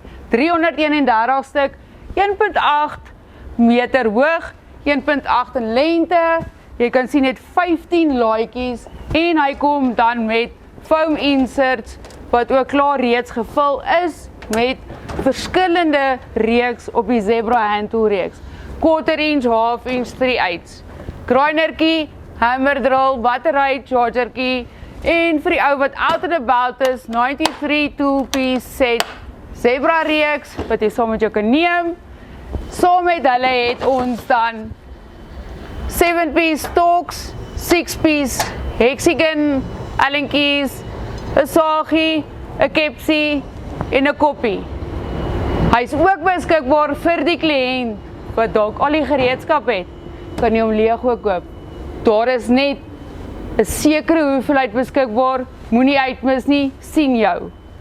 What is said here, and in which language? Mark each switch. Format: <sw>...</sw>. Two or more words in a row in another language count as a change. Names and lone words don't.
<af>331 stuk, 1.8 meter hoog, 1.8 in lengte. Jy kan sien het 15 laaitjies en hy kom dan met</af> <en>foam inserts</en> <af>wat ook klaar reeds gevul is met verskillende reeks op die Zebra</af> <en>hand tool</en> <af>reeks.</af> <en>Quarter inch, half inch, 3/8. Grindertjie, hammer drill, battery,</en> <af>chargertjie en vir die ou wat</af> <en>out and about</en> <af>is, 93</af> <en>tool piece set</en> <af>Zebra reeks wat jy saam met jou kan neem. Saam met hulle het ons dan 7</af> <en>piece stalks,</en> <af>6</af> <en>piece hexagon, Allen keys,</en> <af>'n sagie, 'n kepsie en 'n koppie. Hy is ook beskikbaar vir die kliënt wat dalk al die gereedskap het, kan jy hom Lego koop. Daar is net 'n sekere hoeveelheid beskikbaar, moenie uitmis nie, sien jou.</af>